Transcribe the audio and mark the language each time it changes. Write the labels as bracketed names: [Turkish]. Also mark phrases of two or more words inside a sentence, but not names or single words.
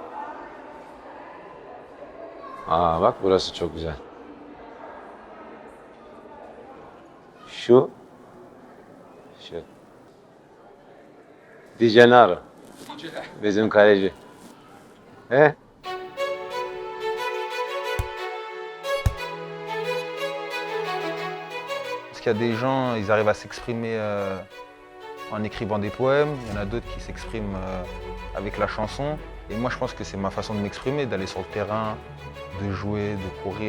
[Turkish] Bak burası çok güzel. Şu. Di Gennaro. Bizim kaleci. He? [French] Parce qu'il y a des gens, ils arrivent à s'exprimer en écrivant des poèmes, il y en a d'autres qui s'expriment avec la chanson. Et moi je pense que c'est ma façon de m'exprimer, d'aller sur le terrain, de jouer, de courir.